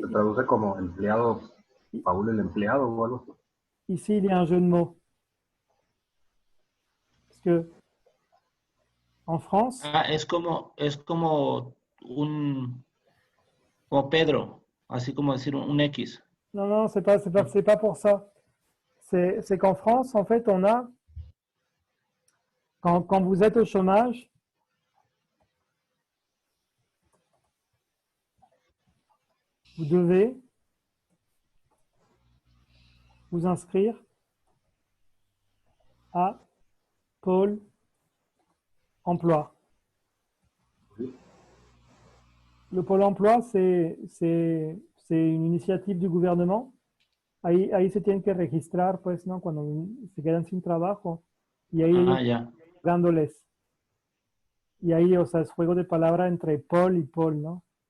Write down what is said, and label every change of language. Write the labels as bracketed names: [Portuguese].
[Spanish] se traduce como empleado Paul el empleado o algo así. [French] ici, il y a un jeu de mots. Parce que en France, [Spanish] Ah, es como como Pedro, así como decir un X. [French] non, c'est pas pour ça. C'est qu'en France, en fait, on a, quand vous êtes au chômage, vous devez vous inscrire à Pôle emploi. Le Pôle emploi, c'est une initiative du gouvernement. [Spanish] Ahí se tienen que registrar, pues, ¿no? Cuando se quedan sin trabajo. Y ahí ellos Ya. dándoles. Y ahí, o sea, es juego de palabra entre Pôle y Pôle, ¿no?